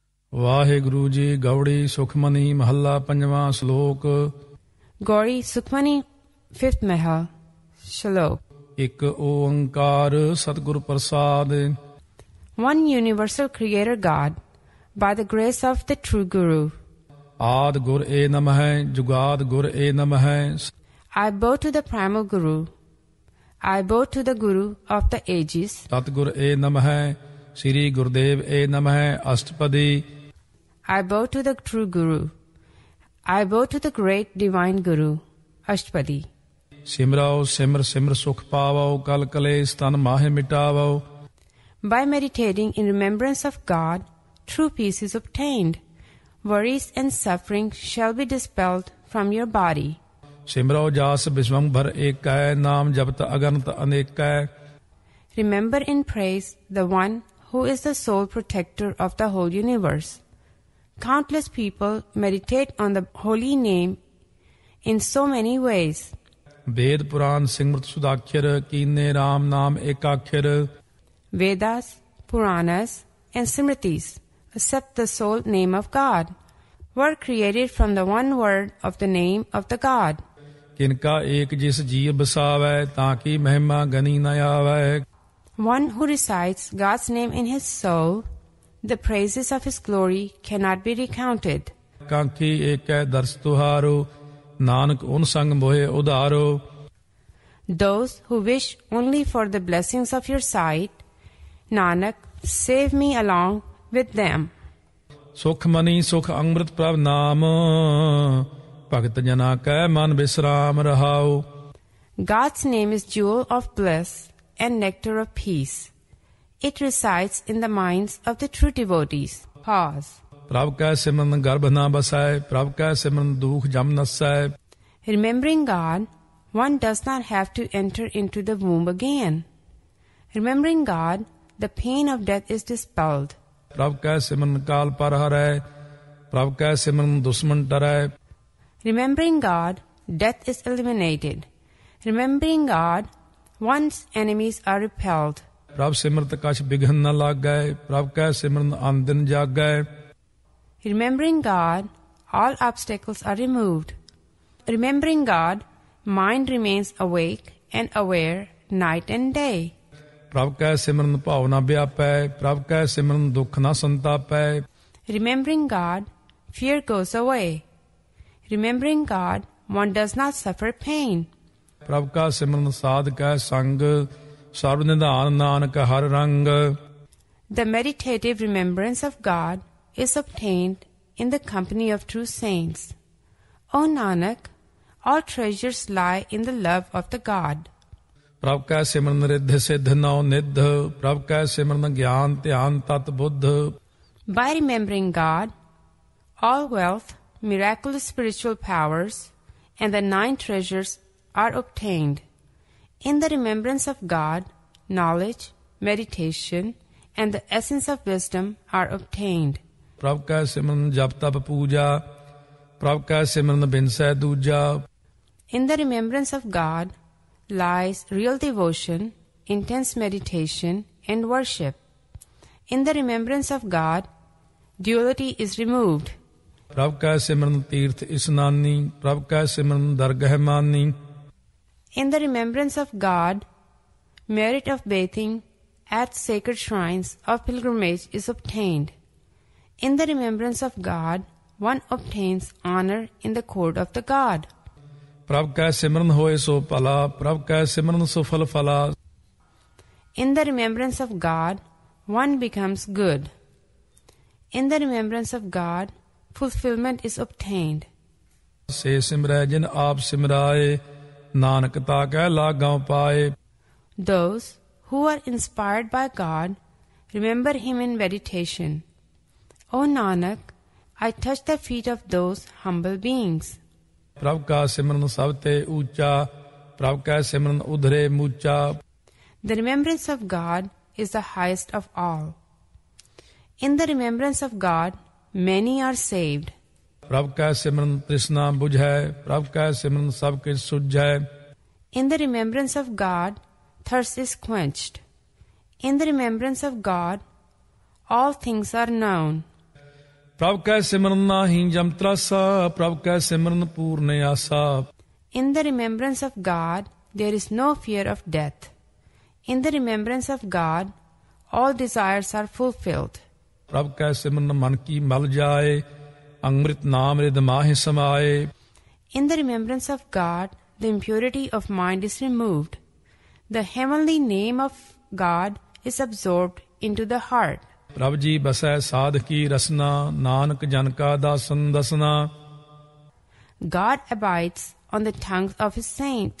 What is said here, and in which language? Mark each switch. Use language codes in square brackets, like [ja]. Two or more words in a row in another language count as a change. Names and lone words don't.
[pa] ਵਾਹਿਗੁਰੂ ਜੀ ਗੌੜੀ ਸੁਖਮਨੀ ਮਹੱਲਾ ਪੰਜਵਾਂ ਸ਼ਲੋਕ। ਗੌੜੀ ਸੁਖਮਨੀ ਫਿਫਥ ਮਹਲ ਸ਼ਲੋਕ। ਇੱਕ ਓੰਕਾਰ ਸਤਿਗੁਰ ਪ੍ਰਸਾਦ। [en] One universal creator God, by the grace of the true Guru. [pa] ਆਦਿ ਗੁਰ ਏ ਨਮਹਿ ਜੁਗਾਦ ਗੁਰ ਏ ਨਮਹਿ। [en] I bow to the primal Guru. I bow to the Guru of the ages. [pa] ਸਤਿਗੁਰ ਏ ਨਮਹਿ ਸ੍ਰੀ ਗੁਰਦੇਵ ਏ ਨਮਹਿ ਅਸ਼ਟਪਦੀ। [en] I bow to the true Guru. I bow to the great divine Guru. Ashtapadi. [pa] ਸਿਮਰਾਓ ਸਿਮਰ ਸਿਮਰ ਸੁਖ ਪਾਵੋ ਕਲ ਕਲੇਸ਼ ਤਨ ਮਾਹਿ ਮਿਟਾਵੋ। [en] By meditating in remembrance of God, true peace is obtained. Worries and suffering shall be dispelled from your body. [pa] ਸਿਮਰੋ ਜਾਸ ਵਿਸ਼ਵੰਭਰ ਏਕੈ ਨਾਮ ਜਪਤ ਅਗਨਤ ਅਨੇਕੈ। [en] Remember and praise the one who is the sole protector of the whole universe. Countless people meditate on the holy name in so many ways. [pa] ਵੇਦ ਪੁਰਾਨ ਸਿਮਰਤ ਸੁਦਾਖਰ ਕੀਨੇ ਰਾਮ ਨਾਮ ਏਕਾਖਰ। [en] Vedas, Puranas, and Smritis, except the sole name of God, were created from the one word of the name of the God. [pa] ਕਿਨਕਾ ਏਕ ਜਿਸ ਜੀਵ ਬਸਾਵੈ ਤਾਂ ਕੀ ਮਹਿਮਾ ਗਨੀ ਨ ਆਵੈ। [en] One who recites God's name in his soul, the praises of his glory cannot be recounted. [pa] ਕਾਂਖੀ ਏਕੈ ਦਰਸ ਤੁਹਾਰੋ ਨਾਨਕ ਉਨ ਸੰਗ ਮੋਹਿ ਉਧਾਰੋ। [en] Those who wish only for the blessings of your sight, Nanak, save me along with them. [pa] ਸੁਖ ਮਨੀ ਸੁਖ ਅੰਮ੍ਰਿਤ ਪ੍ਰਭ ਨਾਮ ਭਗਤ ਜਨਾ ਕੈ ਮਨ ਬਿਸਰਾਮ ਰਹਾਉ। [en] God's name is jewel of bliss and nectar of peace. It resides in the minds of the true devotees. Pause. [pa] ਪ੍ਰਭ ਕੈ ਸਿਮਰਨ ਗਰਭ ਨ ਬਸੈ ਪ੍ਰਭ ਕੈ ਸਿਮਰਨ ਦੁਖ ਜਮ ਨਸੈ। [en] Remembering God, one does not have to enter into the womb again. Remembering God, the pain of death is dispelled. [pa] ਪ੍ਰਭ ਕੈ ਸਿਮਰਨ ਕਾਲ ਪਰ ਹਰੈ ਪ੍ਰਭ ਕੈ ਸਿਮਰਨ ਦੁਸ਼ਮਨ ਡਰੈ। [en] Remembering God, death is eliminated. Remembering God, one's enemies are repelled. [pa] ਪ੍ਰਭ ਸਿਮਰਤ ਕਛ ਬਿਘਨ ਨ ਲਾਗੈ ਪ੍ਰਭ ਕੈ ਸਿਮਰਨ ਆਨੰਦਿਨ ਜਾਗੈ। [en] Remembering God, all obstacles are removed. Remembering God, mind remains awake and aware night and day. [pa] ਪ੍ਰਭ ਕੈ ਸਿਮਰਨ ਭਾਵ ਨ ਵਿਆਪੈ ਪ੍ਰਭ ਕੈ ਸਿਮਰਨ ਦੁਖ ਨ ਸੰਤਾਪੈ। [en] Remembering God, fear goes away. Remembering God, one does not suffer pain. [pa] ਪ੍ਰਭ ਕਾ ਸਿਮਰਨ ਸਾਧ ਕੈ ਸੰਗ ਸਰਬ ਨਿਧਾਨ ਨਾਨਕ ਹਰ ਰੰਗ। [en] The meditative remembrance of God is obtained in the company of true saints. O Nanak, all treasures lie in the love of the God. [pa] ਪ੍ਰਭ ਕੈ ਸਿਮਰਨ ਰਿੱਧ ਸਿੱਧ ਨਉ ਨਿਧ ਪ੍ਰਭ ਕੈ ਸਿਮਰਨ ਗਿਆਨ ਧਿਆਨ ਤਤ ਬੁੱਧ। [en] By remembering God, all wealth, miraculous spiritual powers, and the 9 treasures are obtained. In the remembrance of God, knowledge, meditation, and the essence of wisdom are obtained. [pa] ਪ੍ਰਭ ਕੈ ਸਿਮਰਨ ਜਪ ਤਪ ਪੂਜਾ ਪ੍ਰਭ ਕੈ ਸਿਮਰਨ ਬਿਨਸੈ ਦੂਜਾ। [en] In the remembrance of God lies real devotion, intense meditation, and worship. In the remembrance of God, duality is removed. [pa] ਪ੍ਰਭ ਕੈ ਸਿਮਰਨ ਤੀਰਥ ਇਸਨਾਨੀ ਪ੍ਰਭ ਕੈ ਸਿਮਰਨ ਦਰਗਹਿ ਮਾਨੀ। [en] In the remembrance of God, merit of bathing at sacred shrines of pilgrimage is obtained. In the remembrance of God, one obtains honor in the court of the God. [pa] ਪ੍ਰਭ ਕੈ ਸਿਮਰਨ ਹੋਏ ਸੋ ਭਲਾ ਪ੍ਰਭ ਕੈ ਸਿਮਰਨ ਸੁਫਲ ਫਲਾ। [en] In the remembrance of God, one becomes good. In the remembrance of God, fulfillment is obtained. [pa] ਸੇ ਸਿਮਰੈ ਜਿਨ ਆਪ ਸਿਮਰਾਏ ਨਾਨਕ ਤਾ ਕੈ ਲਾਗਾਂ ਪਾਏ। [en] Those who are inspired by God remember Him in meditation. O Nanak, I touch the feet of those humble beings. [pa] ਪ੍ਰਭ ਕਾ ਸਿਮਰਨ ਸਭ ਤੇ ਊਚਾ ਪ੍ਰਭ ਕੈ ਸਿਮਰਨ ਉਧਰੇ ਮੂਚਾ। [en] The remembrance of God is the highest of all. In the remembrance of God, many are saved. [pa] ਪ੍ਰਭ ਕੈ ਸਿਮਰਨ ਤ੍ਰਿਸ਼ਨਾ ਬੁਝੈ ਪ੍ਰਭ ਕੈ ਸਿਮਰਨ ਸਭ ਕਿਛ ਸੁਝੈ। [en] In the remembrance of God, thirst is quenched. In the remembrance of God, all things are known. [pa] ਪ੍ਰਭ ਕੈ ਸਿਮਰਨ ਨਾਹੀ ਜਮ ਤਰਾਸਾ, ਪ੍ਰਭ ਕੈ ਸਿਮਰਨ ਪੂਰਨ ਆਸਾ। [en] In the remembrance of God, there is no fear of death. In the remembrance of God, all desires are fulfilled. [pa] ਪ੍ਰਭ ਕੈ ਸਿਮਰਨ ਮਨ ਕੀ ਮਲ ਜਾਏ, ਅੰਮ੍ਰਿਤ ਨਾਮ ਰਿਦ ਮਾਹਿ ਸਮਾਏ। [en] In the remembrance of God, the impurity of mind is removed. The heavenly name of God is absorbed into the heart. [pa] ਪ੍ਰਭ ਜੀ ਬਸੈ ਸਾਧ ਕੀ ਰਸਨਾ, ਨਾਨਕ ਜਨ ਕਾ ਦਾਸਨ ਦਸਨਾ। [en] God abides on the tongues of his saints.